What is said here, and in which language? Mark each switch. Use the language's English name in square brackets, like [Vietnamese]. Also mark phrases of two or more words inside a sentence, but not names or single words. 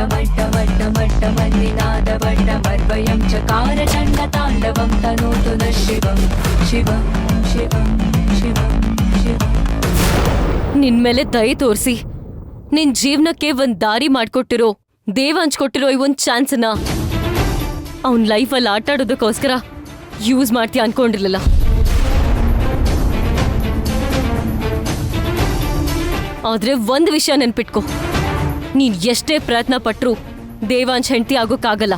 [Sanskrit] डमड्डमड्डमड्डमन्निनादवड्डमर्वयं चकार चण्डताण्डवं तनोतु नः शिवं शिवं शिवं शिवं शिवं. [Kannada] ನಿನ್ ಮೇಲೆ ದಯೆ ತೋರಿಸಿ ನಿನ್ ಜೀವನಕ್ಕೆ ಒಂದ್ ದಾರಿ ಮಾಡ್ಕೊಟ್ಟಿರೋ ದೇವಾಂಶ್ ಕೊಟ್ಟಿರೋ ಈ ಒಂದ್ ಚಾನ್ಸ್ನ ಅವನ್ ಲೈಫಲ್ಲಿ ಆಟ ಆಡೋದಕ್ಕೋಸ್ಕರ ಯೂಸ್ ಮಾಡ್ತೀಯ ಅನ್ಕೊಂಡಿರ್ಲಿಲ್ಲ. ಆದ್ರೆ ಒಂದ್ ವಿಷಯ ನೆನ್ಪಿಟ್ಕೊ, ನೀನ್ ಎಷ್ಟೇ ಪ್ರಯತ್ನ ಪಟ್ರು ದೇವಾಂಶ್ ಹೆಂಡತಿ ಆಗೋಕ್ಕಾಗಲ್ಲ.